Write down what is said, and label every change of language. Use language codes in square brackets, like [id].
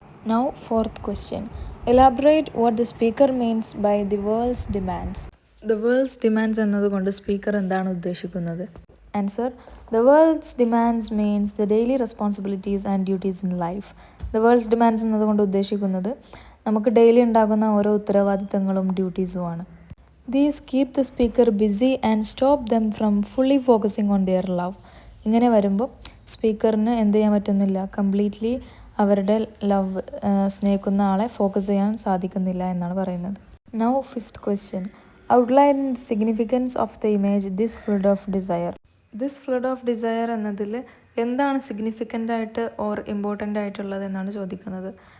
[en] Now fourth question, elaborate what the speaker means by the world's demands. The world's demands [ml] എന്നതുകൊണ്ട് speaker എന്താണ് ഉദ്ദേശിക്കുന്നത്? [en] Answer, the world's demands means the daily responsibilities and duties in life. The world's demands [ml] എന്നതുകൊണ്ട് ഉദ്ദേശിക്കുന്നത് നമുക്ക് daily ഉണ്ടാകുന്ന ഓരോ ഉത്തരവാദിത്തങ്ങളും ഡ്യൂട്ടീസുമാണ്. [en] These keep the speaker busy and stop them from fully focusing on their love. [ml] ഇങ്ങനെ വരുമ്പോൾ സ്പീക്കറിന് എന്ത് ചെയ്യാൻ പറ്റുന്നില്ല, കംപ്ലീറ്റ്ലി അവരുടെ ലവ് സ്നേഹിക്കുന്ന ആളെ ഫോക്കസ് ചെയ്യാൻ സാധിക്കുന്നില്ല എന്നാണ് പറയുന്നത്. [en] Now fifth question, outline significance of the image this flood of desire. This flood of desire [ml] എന്നതിൽ എന്താണ് സിഗ്നിഫിക്കൻ്റ് ആയിട്ട് ഓർ ഇമ്പോർട്ടൻ്റ് ആയിട്ടുള്ളത് എന്നാണ് ചോദിക്കുന്നത്.